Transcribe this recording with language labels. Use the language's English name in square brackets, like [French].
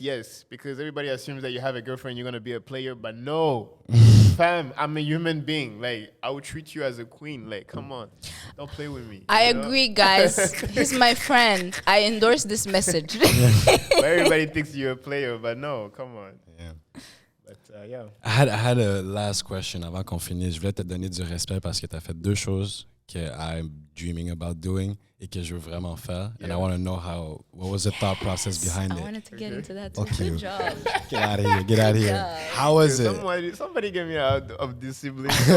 [English] Yes, because everybody assumes that you have a girlfriend, you're gonna be a player, but no, fam, I'm a human being. Like, I would treat you as a queen. Like, come on, don't play with me. I agree, guys. He's my friend. I endorse this message. But everybody thinks you're a player, but no, come on. Yeah. But yeah. I had a last question [French] avant qu'on finisse. Je voulais te donner du respect parce que tu as fait deux choses que [English] I'm dreaming about doing [French] et que je veux vraiment faire. [English] And I want to know what was the thought process behind it. I wanted to get into that too. Okay. Good job. Get out of here. Get out of here. How was it? Somebody get me out of this sibling.